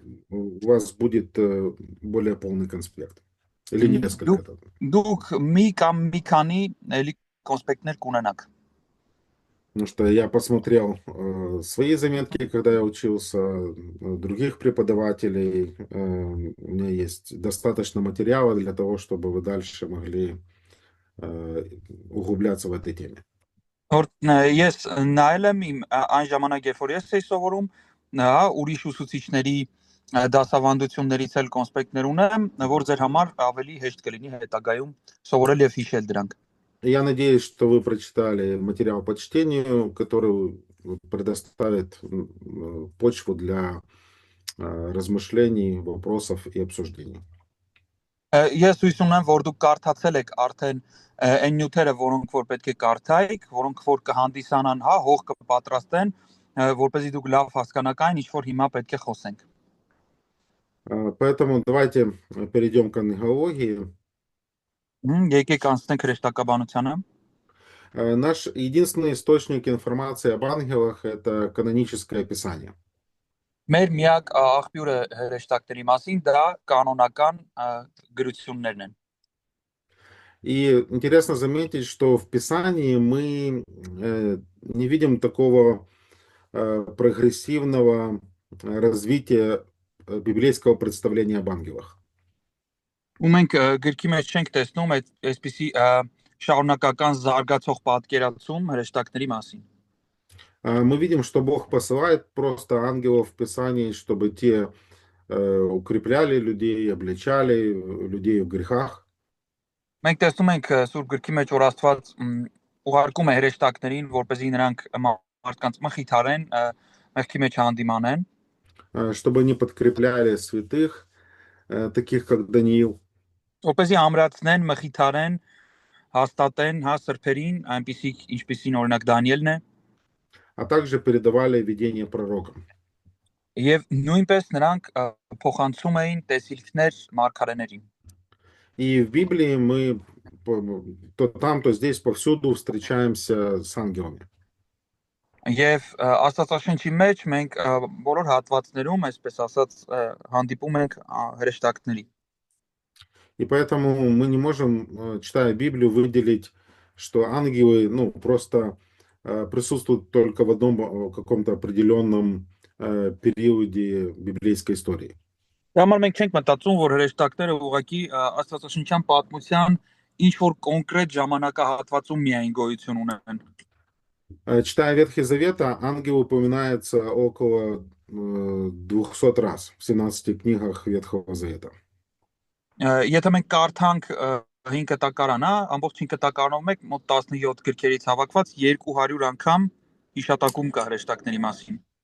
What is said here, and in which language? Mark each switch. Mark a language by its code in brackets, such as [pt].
[ru] у вас будет более полный конспект. Или несколько. [hy] Դուք մի կամ մի քանի էլի կոնսպեկտներ կունենաք։ [ru] Потому что я посмотрел свои заметки, когда я учился, других преподавателей. У меня есть достаточно материала для того, чтобы вы дальше могли углубляться в этой теме. [hy] Ես նայել եմ իմ այն ժամանակ, երբ որ ես էի սովորում, ուրիշ ուսուցիչների դասավանդություններից էլ կոնսպեկտներ ունեմ, որ ձեր համար ավելի հեշտ կլինի հետագայում սովորել եւ հիշել դրանք։ [ru] Я надеюсь, что вы прочитали материал по чтению, который предоставит почву для размышлений, вопросов и обсуждений. [hy] Ես հույս ունեմ, որ դուք կարդացել եք արդեն այն նյութերը, որոնք որ պետք է կարդայիք, որոնք որ կհանդիսանան, հա, հող կպատրաստեն, որպեսզի դուք լավ հասկանաք այն, ինչ որ հիմա պետք է խոսենք։ [ru] Поэтому давайте перейдем к ангелологии. [hy] Եկեք անցնենք հրեշտակաբանությանը։ [ru] Наш единственный источник информации об ангелах — это каноническое писание. [hy] Մեր միակ աղբյուրը հրեշտակների մասին դա կանոնական գրություններն են։ [ru] И интересно заметить, что в Писании мы не видим такого прогрессивного развития библейского представления об ангелах. [hy] Ու մենք գրքի մեջ չենք տեսնում այսպիսի շարունակական զարգացող պատկերացում հրեշտակների մասին։ [ru] Мы видим, что Бог посылает просто ангелов в Писании, чтобы те укрепляли людей, обличали людей в грехах. [hy] Մենք տեսնում ենք Սուրբ գրքի մեջ, որ Աստված ուղարկում է հրեշտակներին, որպեսզի նրանք մարդկանց մխիթարեն, մեղքի մեջ հանդիմանեն, [ru] чтобы они подкрепляли святых, таких как Даниил. [hy] որպեսզի ամրացնեն, մխիթարեն, հաստատեն հա սրբերին, այնպիսի ինչպիսին օրինակ Դանիելն է, [ru] а также передавали видение пророкам. [hy] Եվ նույնպես նրանք փոխանցում էին տեսիլքներ մարգարեներին։ [ru] И в Библии мы то там, то здесь повсюду встречаемся с ангелами. [hy] Եվ Աստվածաշնչի մեջ մենք բոլոր հատվածներում, այսպես ասած, հանդիպում ենք հրեշտակների։ [ru] И поэтому мы не можем, читая Библию, выделить, что ангелы, ну, просто присутствуют только в одном каком-то определенном периоде библейской истории. [hy] Դա համար մենք չենք մտածում, որ հրեշտակները ուղղակի Աստվածաշնչյան պատմության ինչ որ կոնկրետ ժամանակահատվածում միայն գոյություն ունեն։ [ru] Читая Ветхий Завет, ангел упоминается около 200 раз в 17 книгах Ветхого Завета. [hy] Եթե մենք կարդանք 5 կտակարան, ամբողջ 5 կտակարանով մեկ մոտ 17 գրքերից հավաքված 200 անգամ հիշատակում կա հրեշտակների մասին։